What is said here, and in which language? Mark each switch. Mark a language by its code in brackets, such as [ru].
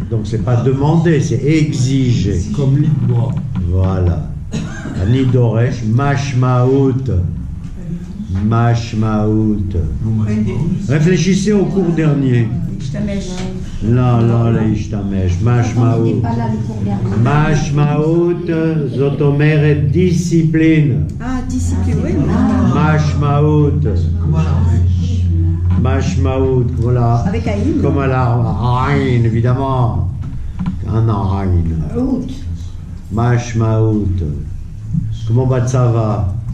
[fr] Donc c'est pas demander, c'est exiger. Comme libre. Voilà. [he] אני דורש משמעות. משמעות. [fr] Réfléchissez au cours dernier. [he] לא, לא להשתמש. משמעות. משמעות זאת אומרת דיסציפלין. דיסציפלין, [fr] oui. [he] משמעות. משמעות, [fr] comme la Aïn, évidemment. Un Aïn. [he] משמעות. [fr] Comment [he] בצבא?